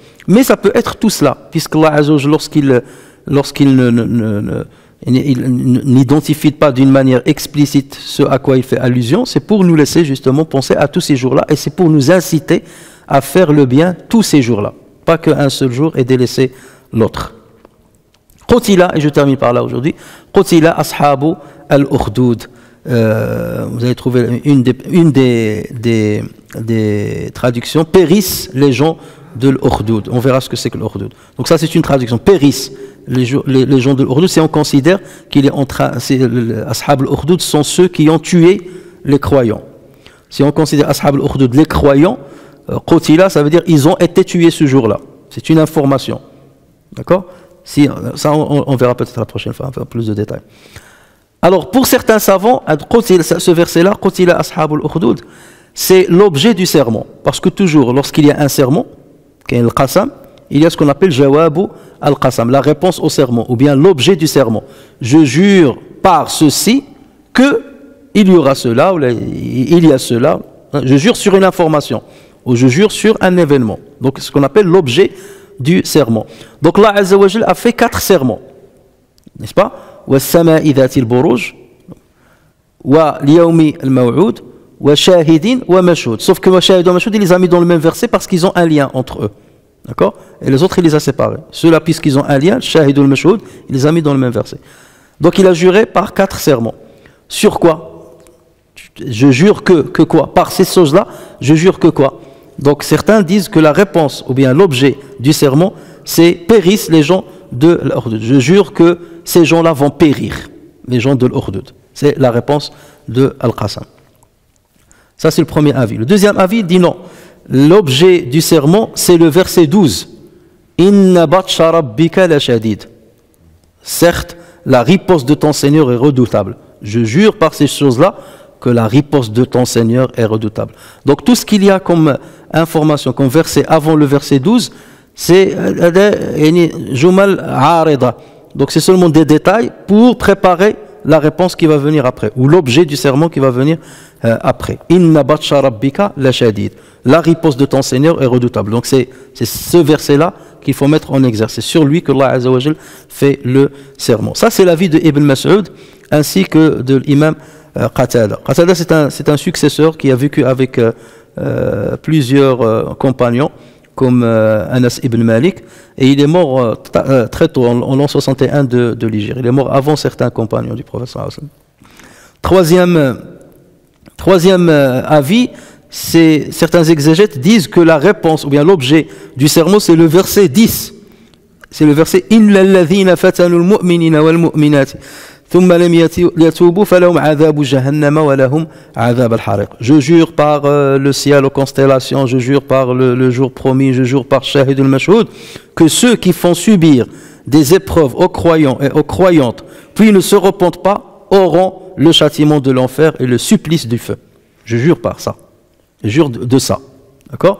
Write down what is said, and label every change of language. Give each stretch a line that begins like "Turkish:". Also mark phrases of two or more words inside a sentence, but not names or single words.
French: Mais ça peut être tout cela, puisque
Arabic: الله عز وجل,
French: lorsqu'il n'identifie pas d'une manière explicite ce à quoi il fait allusion, c'est pour nous laisser justement penser à tous ces jours-là, et c'est pour nous inciter à faire le bien tous ces jours-là, pas qu'un seul jour et délaisser l'autre. Qutila, et je termine par là aujourd'hui,
Arabic: قتل أصحاب الأخدود.
French: Vous allez trouver une des traductions, périssent les gens de l'Ukhdud. On verra ce que c'est que l'Ukhdud. Donc ça, c'est une traduction, périssent les gens de l'Ukhdud. Si on considère qu'il est
Arabic: أصحاب الأخدود
French: sont ceux qui ont tué les croyants. Si on considère
Arabic: أصحاب الأخدود
French: les croyants, Qutila, ça veut dire ils ont été tués ce jour-là. C'est une information. D'accord? Ça, on verra peut-être la prochaine fois, on fera plus de détails. Alors, pour certains savants, ce verset-là,
Arabic: قتل أصحاب الأخدود,
French: c'est l'objet du serment. Parce que toujours, lorsqu'il y a un serment, al-Qasam, il y a ce qu'on appelle
Arabic: جواب القسم,
French: la réponse au serment, ou bien l'objet du serment. Je jure par ceci que il y aura cela, ou il y a cela. Je jure sur une information, ou je jure sur un événement. Donc, ce qu'on appelle l'objet du serment. Donc,
Arabic: الله عز وجل
French: a fait 4 serments, n'est-ce pas?
Arabic: والسماء ذات البروج واليوم الموعود وشاهد ومشهود.
French: Sauf que
Arabic: وشاهد ومشهود,
French: il les a mis dans le même verset parce qu'ils ont un lien entre eux. D'accord? Et les autres, il les a séparés. Ceux-là, puisqu'ils ont un lien, shahid ou mashhoud, il les a mis dans le même verset. Donc il a juré par 4 serments. Sur quoi? Je jure que quoi? Par ces choses-là, je jure que quoi? Donc certains disent que la réponse, ou bien l'objet du serment, c'est périssent les gens de l'Ukhdud. Je jure que ces gens-là vont périr, les gens de l'Ukhdud. C'est la réponse de Al-Qasam. Ça, c'est le premier avis. Le deuxième avis dit non. L'objet du serment, c'est le verset 12.
Arabic: إن بطش ربك لشديد.
French: Certes, la riposte de ton Seigneur est redoutable. Je jure par ces choses-là que la riposte de ton Seigneur est redoutable. Donc tout ce qu'il y a comme information, comme verset avant le verset 12, c'est
Arabic: جمل عارضة.
French: Donc c'est seulement des détails pour préparer la réponse qui va venir après, ou l'objet du sermon qui va venir après.
Arabic: إن بطش ربك لشديد.
French: La riposte de ton Seigneur est redoutable. Donc c'est ce verset-là qu'il faut mettre en exercice. C'est sur lui que
Arabic: الله عز وجل
French: fait le sermon. Ça, c'est l'avis de Ibn Mas'ud ainsi que de l'imam Qatada. Qatada, c'est un successeur qui a vécu avec plusieurs compagnons, comme Anas ibn Malik, et il est mort très tôt, en l'an 61 de l'Hégire. Il est mort avant certains compagnons du prophète
Arabic: صلى الله عليه وسلم.
French: Troisième avis, certains exégètes disent que la réponse, ou bien l'objet du sermon, c'est le verset 10. C'est le verset «
Arabic: إن الذين فتنوا المؤمنين والمؤمنات ثم لم يتوبوا فلهم عذاب جهنم ولهم عذاب الحريق
French: » Je jure par le ciel aux constellations, je jure par le jour promis, je jure par
Arabic: شاهد المشهود,
French: que ceux qui font subir des épreuves aux croyants et aux croyantes, puis ne se repentent pas, auront le châtiment de l'enfer et le supplice du feu. Je jure par ça. Je jure de ça. D'accord?